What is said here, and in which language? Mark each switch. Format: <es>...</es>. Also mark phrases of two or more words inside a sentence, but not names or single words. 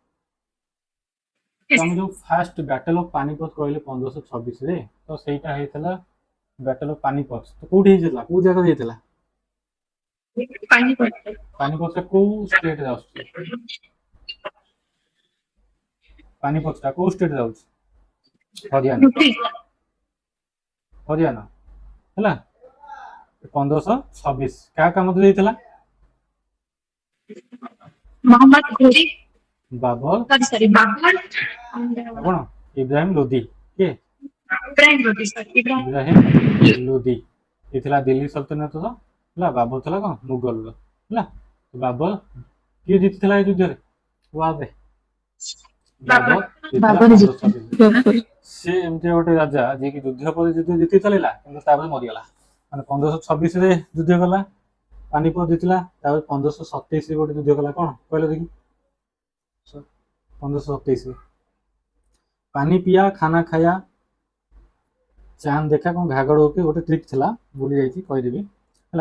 <or>ଆମେ ଯୋଉ</or> <en>first battle of Panipat</en> <or>କହିଲେ 1526 ତ ସେଇଟା ହେଇଥିଲା</or> <en>battle of Panipat</en> <or>ତ କୋଉଠି ହେଇଥିଲା କୋଉ ଜାଗାରେ ହେଇଥିଲା ପାନିପତଟା କୋଉ ଷ୍ଟେଟରେ ଆସୁଛି ପାନିପତଟା କୋଉ ଷ୍ଟେଟରେ ଯାଉଛି ହରିୟାଣା ହେଲା। 1526 କାହା କାମ ହେଇଥିଲା मोहम्मद घोरी ବାବର सॉरी बाबर କ'ଣ ଇବ୍ରାହିମ ଲୋଧି କିଏ इब्राहिम लोदी सर इब्राहिम ଇବ୍ରାହିମ ଲୋଧି ଏ ଥିଲା ଦିଲ୍ଲୀ ସଲତନତର ହେଲା। ବାବର ଥିଲା କ'ଣ ମୁଗଲର ହେଲା। ବାବର କିଏ ଜିତିଥିଲା ଏ ଯୁଦ୍ଧରେ ୱାରରେ ବାବର ବାବର ଜିତିଥିଲା 1526 ବାବର ସେ ଏମିତି ଗୋଟେ ରାଜା ଯିଏକି ଯୁଦ୍ଧ ପରେ ଯୁଦ୍ଧ ଜିତି ଚାଲିଲା କିନ୍ତୁ ତାପରେ ମରିଗଲା ମାନେ 1526ରେ ଯୁଦ୍ଧ କଲା ପାନିପତ ଜିତିଲା ତାପରେ 1527ରେ ଗୋଟେ ଯୁଦ୍ଧ କଲା କ'ଣ କହିଲ ଦେଖି 1527</or> <hi>पानी पिया खाना खाया</hi> <or>ଚାନ୍sh ଦେଖା କ'ଣ ଘାଗଡ଼ ହୋକେ ଗୋଟେ ଟ୍ରିକ୍ ଥିଲା ଭୁଲି ଯାଇଛି କହିଦେବି ହେଲା।</or>